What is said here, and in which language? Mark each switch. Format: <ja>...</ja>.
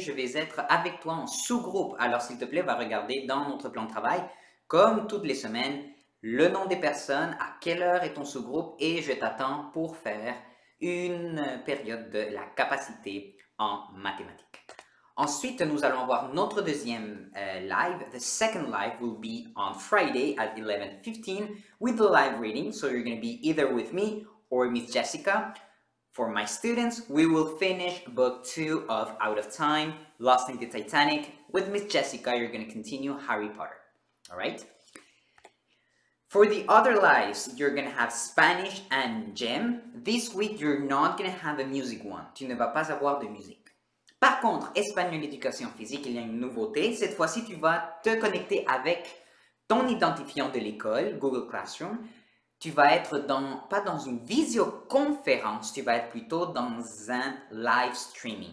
<fr>Je vais être avec toi en sous-groupe. Alors, s'il te plaît, va regarder dans notre plan de travail, comme toutes les semaines, le nom des personnes, à quelle heure est ton sous-groupe et je t'attends pour faire une période de la capacité en mathématiques. Ensuite, nous allons avoir notre deuxième live.</fr> <en>The second live will be on Friday at 11:15 with the live reading. So you're going to be either with me or Miss Jessica. For my students, we will finish book 2 of Out of Time, Lost in the Titanic. With Miss Jessica, you're going to continue Harry Potter. All right? For the other lives, you're going to have Spanish and Gem. This week, you're not going to have a music one.</en> <fr>Tu ne vas pas avoir de musique. Par contre, espagnol éducation physique, il y a une nouveauté. Cette fois-ci, tu vas te connecter avec ton identifiant de l'école, Google Classroom. Tu vas être pas dans une visioconférence, tu vas être plutôt dans un live streaming.</fr>